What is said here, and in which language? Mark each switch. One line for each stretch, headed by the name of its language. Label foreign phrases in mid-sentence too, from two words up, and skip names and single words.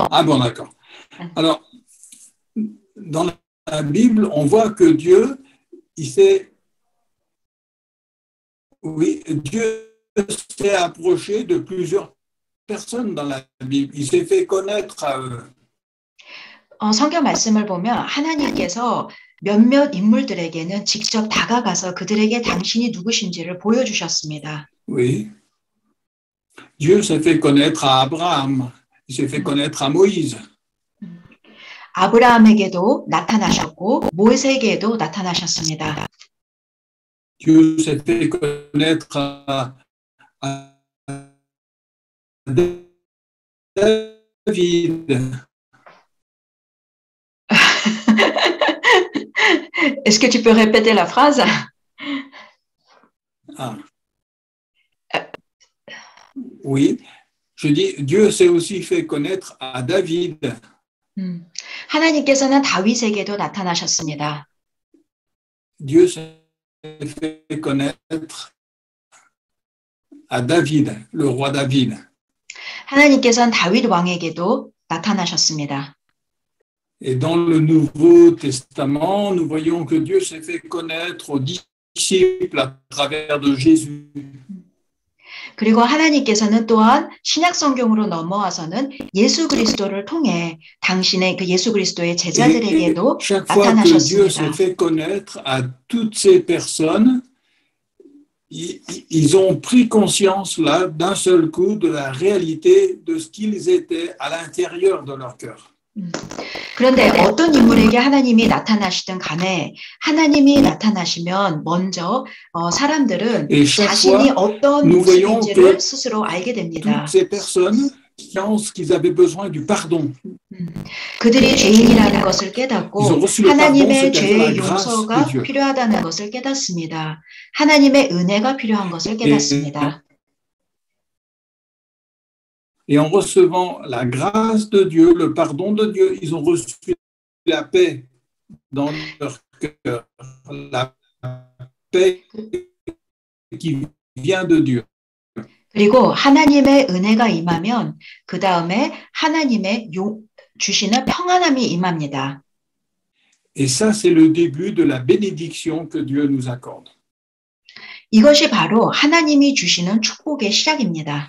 French: Ah bon, d'accord. Alors, dans la Bible, on voit que Dieu, Dieu s'est approché de plusieurs personnes dans la Bible. Il s'est fait connaître à eux.
Korean: 성경 말씀을 보면 하나님께서 몇몇 인물들에게는 직접 다가가서 그들에게 당신이 누구신지를 보여주셨습니다.
French: Oui. Dieu s'est fait connaître à Abraham. Il s'est fait connaître à Moïse.
Korean: 아브라함에게도 나타나셨고 모세에게도 나타나셨습니다.
French: Dieu s'est fait connaître à David. Est-ce que tu peux répéter la phrase? Ah. Oui, je dis, Dieu s'est aussi fait connaître à David.
Korean: 하나님께서는 다윗에게도 나타나셨습니다.
French: Dieu s'est fait connaître à David, le roi David.
Korean: 하나님께서는 다윗 왕에게도 나타나셨습니다.
French: Et dans le Nouveau Testament, nous voyons que Dieu s'est fait connaître aux disciples à travers de Jésus.
Korean: 그리고 하나님께서는 또한 신약 성경으로 넘어와서는 예수 그리스도를 통해 당신의 그 예수 그리스도의 제자들에게도
French: chaque fois que Dieu s'est
Korean: 나타나셨습니다.
French: fait connaître à toutes ces personnes, ils ont pris conscience là d'un seul coup de la réalité de ce qu'ils étaient à l'intérieur de leur cœur.
Korean: 그런데 어떤 인물에게 하나님이 나타나시든 간에 하나님이 나타나시면 먼저 사람들은 자신이 어떤 모습인지를 스스로 알게 됩니다.
French: Toutes ces personnes pensent qu'ils avaient besoin du pardon.
Korean: 그들이 죄인이라는 것을 깨닫고 하나님의 죄의 용서가 필요하다는 것을 깨닫습니다. 하나님의 은혜가 필요한 것을 깨닫습니다.
French: Et en recevant la grâce de Dieu, le pardon de Dieu, ils ont reçu la paix dans leur cœur, la paix qui vient de Dieu.
Korean: 그리고 하나님의 은혜가 임하면 그 다음에 하나님의 주시는 평안함이 임합니다.
French: Et ça, c'est le début de la bénédiction que Dieu nous accorde.
Korean: 이것이 바로 하나님이 주시는 축복의 시작입니다.